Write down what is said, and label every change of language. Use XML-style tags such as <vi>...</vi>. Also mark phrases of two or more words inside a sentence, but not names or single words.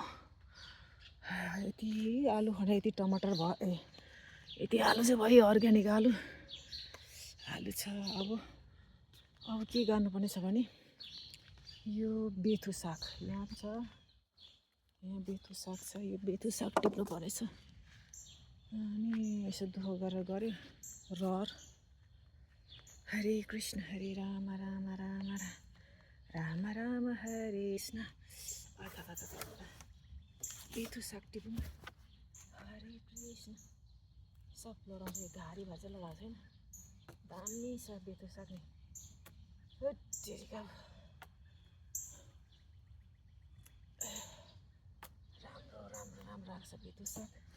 <ne>यति आलु खने यति टमाटर भयो यति आलु चाहिँ भयो अर्ग्यानिक आलु छ। अब के गर्नुपर्ने छ भने यो बेथु साग यहाँ छ, यहाँ बेथु साग छ, यो बेथु साग टिप्नु पर्नेछ। अनि यसो दुःख गरेर गऱ्यो रहर। हरे कृष्ण हरे राम राम राम राम राम हरे कृष्ण। बेथु साग टिपौँ। हरे कृष्ण सब लगाउँछ, घारी भएर चाहिँ लगाएको छैन। दामी छ बेथु साग नि। हत्तेरिका राम्रो आएको छ बेथु साग।</ne>